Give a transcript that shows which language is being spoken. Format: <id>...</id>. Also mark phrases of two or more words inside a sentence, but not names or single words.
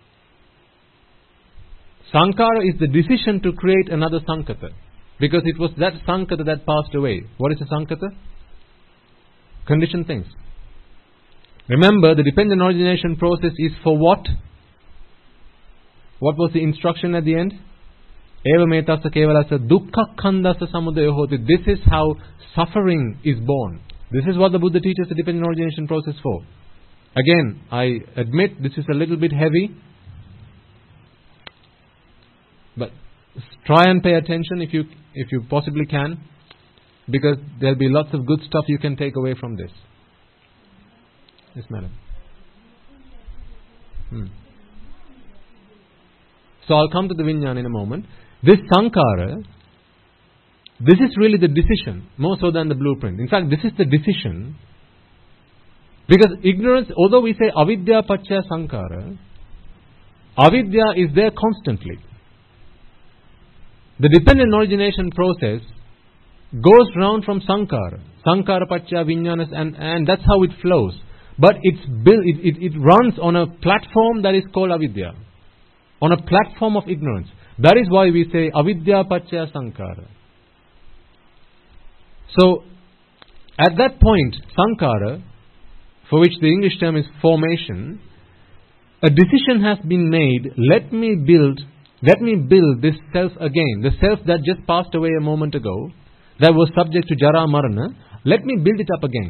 <en>Sankhara is the decision to create another Sankata. Because it was that Sankata that passed away. What is a Sankata? Conditioned things. Remember, the dependent origination process is for what? What was the instruction at the end?</en> <pi>Eva metasa kevalasa dukkha khandasa samudaya hoti.</pi> <en>This is how suffering is born. This is what the Buddha teaches the dependent origination process for. Again, I admit this is a little bit heavy, but try and pay attention if you possibly can, because there'll be lots of good stuff you can take away from this. Yes, madam. So I'll come to the Vijnana in a moment. This Sankhara, this is really the decision, more so than the blueprint. In fact, this is the decision. Because ignorance, although we say</en> <pi>avidya paccaya sankhara,</pi> <en>avidya is there constantly. The dependent origination process goes round from sankhara.</en> <pi>Sankhara paccaya vijnana,</pi> <en>and that's how it flows. But it's built, it runs on a platform that is called avidya. On a platform of ignorance. That is why we say</en> <pi>avidya paccaya sankhara.</pi> <en>So, at that point, sankhara, for which the English term is formation, a decision has been made, let me build this self again, the self that just passed away a moment ago, that was subject to</en> <pi>jara marana,</pi> <en>let me build it up again.</en>